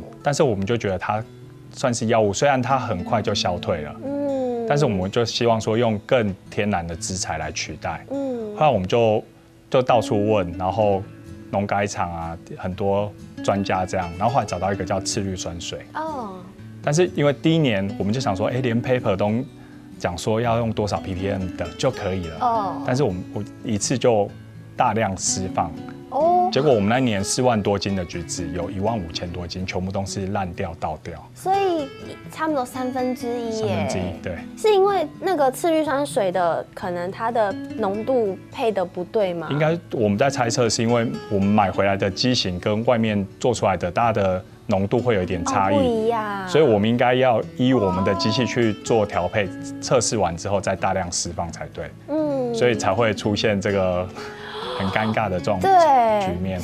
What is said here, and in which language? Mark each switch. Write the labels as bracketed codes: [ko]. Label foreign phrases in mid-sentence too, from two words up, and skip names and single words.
[zh] 但是我們就覺得它算是藥物，雖然它很快就消退了，但是我們就希望說用更天然的資材來取代。後來我們就到處問，然後農改場啊，很多專家這樣，然後後來找到一個叫次氯酸水。但是因為第1年我們就想說，連 paper 都講說要用多少 ppm 的就可以了。但是我一次就大量釋放。結果我們那年4萬多斤的橘子，有15000多斤，全部都是爛掉倒掉。所以差不多1/3耶。 1/3，對。是因為那個次氯酸水的可能它的濃度配得不對嗎？應該我們在猜測，是因為我們買回來的機型跟外面做出來的大家的濃度會有一點差異，不一樣，所以我們應該要依我們的機器去做調配，測試完之後再大量釋放才對。所以才會出現這個很尷尬的這種局面。